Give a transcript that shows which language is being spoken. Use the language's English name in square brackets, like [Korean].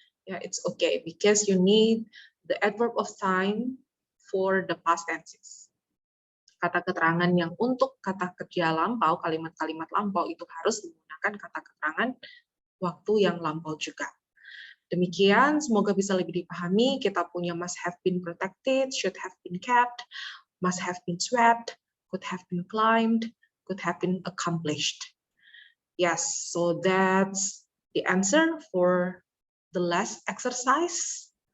[English] Yeah, it's okay because you need the adverb of time for the past tenses. [Indonesian] Kata keterangan yang untuk kata kerja lampau, kalimat-kalimat lampau itu harus menggunakan kata keterangan waktu yang lampau juga. Demikian, semoga bisa lebih dipahami. Kita punya [English] must have been protected, should have been kept, must have been swept, could have been climbed, could have been accomplished. Yes, so that's the answer for the last exercise.